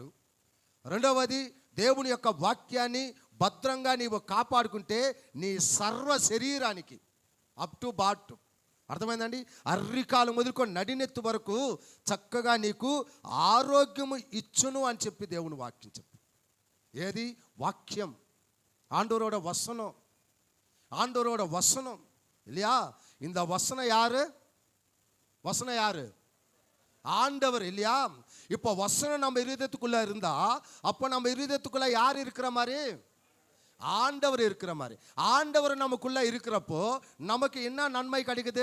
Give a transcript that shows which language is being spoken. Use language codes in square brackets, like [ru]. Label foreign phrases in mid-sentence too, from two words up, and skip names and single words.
[te] రెండవది, దేవుని యొక్క వాక్యాన్ని భద్రంగా నీవు కాపాడుకుంటే నీ సర్వ శరీరానికి [en] up to bot, [te] అర్థమైందండి, అర్రికాలు మొదలుకొని నడినెత్తు వరకు చక్కగా నీకు ఆరోగ్యము ఇచ్చును అని చెప్పి దేవుని వాక్యం చెప్పు. ఏది? వాక్యం. [ta] ఆండవరోட వசனம் இல்லையா. இந்த வசனம் யாரு? ஆண்டவர் இல்லையா. இப்போ வசனம் நம்ம இருதயத்துக்குள்ள இருந்தா அப்போ நம்ம இருதயத்துக்குள்ள யார் இருக்கிற மாதிரி? ஆண்டவர் இருக்கிற மாதிரி. ஆண்டவர் நமக்குள்ள இருக்கிறப்போ நமக்கு என்ன நன்மை கிடைக்குது?